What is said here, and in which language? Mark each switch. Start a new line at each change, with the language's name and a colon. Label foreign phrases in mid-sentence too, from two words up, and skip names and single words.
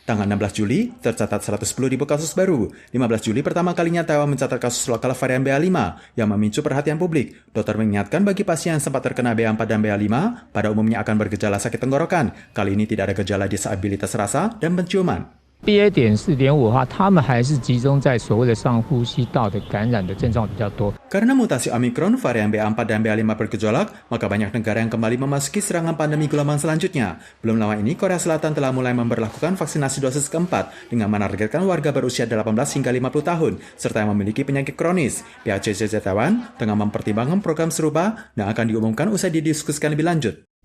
Indonesian: Tanggal 16 Juli, tercatat 110.000 kasus baru. 15 Juli pertama kalinya Taiwan mencatat kasus lokal varian BA5 yang memicu perhatian publik. Dokter mengingatkan bagi pasien yang sempat terkena BA4 dan BA5, pada umumnya akan bergejala sakit tenggorokan. Kali ini tidak ada gejala disabilitas rasa dan penciuman.
Chinese: BA.4.5 的话，他们还是集中在所谓的上呼吸道的感染的症状比较多。
Indonesian: Karena mutasi Omicron, varian BA4 dan BA5 bergejolak, maka banyak negara yang kembali memasuki serangan pandemi gelombang selanjutnya. Belum lama ini, Korea Selatan telah mulai memberlakukan vaksinasi dosis keempat dengan menargetkan warga berusia 18 hingga 50 tahun, serta yang memiliki penyakit kronis. Pihak CCTV Taiwan tengah mempertimbangkan program serupa dan akan diumumkan usai didiskusikan lebih lanjut.